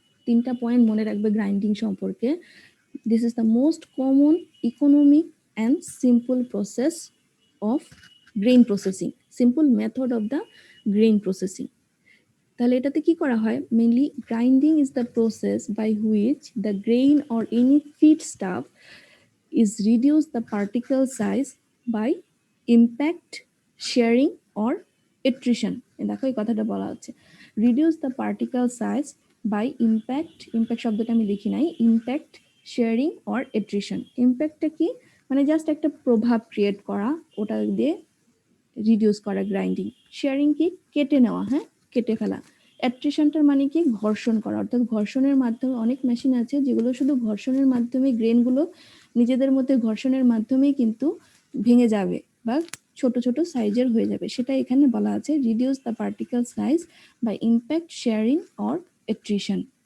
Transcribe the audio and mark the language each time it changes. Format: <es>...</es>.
<bn>3টা পয়েন্ট মনে রাখবে গ্রাইন্ডিং সম্পর্কে।</bn> <en>This is the most common, economic and simple process of grain processing, simple method of the grain processing.</en> <bn>তাহলে এটাতে কি করা হয়?</bn> <en>Mainly grinding is the process by which the grain or any feed stuff is reduce the particle size by impact, sharing or attrition.</en> <bn>দেখো এই কথাটা বলা হচ্ছে,</bn> <en>reduce the particle size by impact, impact</en> <bn>শব্দটা আমি লিখি নাই,</bn> <en>impact, sharing or attrition.</en> <bn>ইম্প্যাক্টটা কি? মানে জাস্ট একটা প্রভাব ক্রিয়েট করা, ওটা দিয়ে রিডিউস করা গ্রাইন্ডিং। শেয়ারিং কি? কেটে নেওয়া, হ্যাঁ, কেটে ফেলা। অ্যাট্রিশনটার মানে কি? ঘর্ষণ করা, অর্থাৎ ঘর্ষণের মাধ্যমে, অনেক মেশিন আছে যেগুলো শুধু ঘর্ষণের মাধ্যমে গ্রেনগুলো নিজেদের মধ্যে ঘর্ষণের মাধ্যমেই কিন্তু ভেঙে যাবে বা ছোট ছোট সাইজের হয়ে যাবে, সেটা এখানে বলা আছে</bn> <en>Reduce the particle size by impact, shearing or attrition.</en>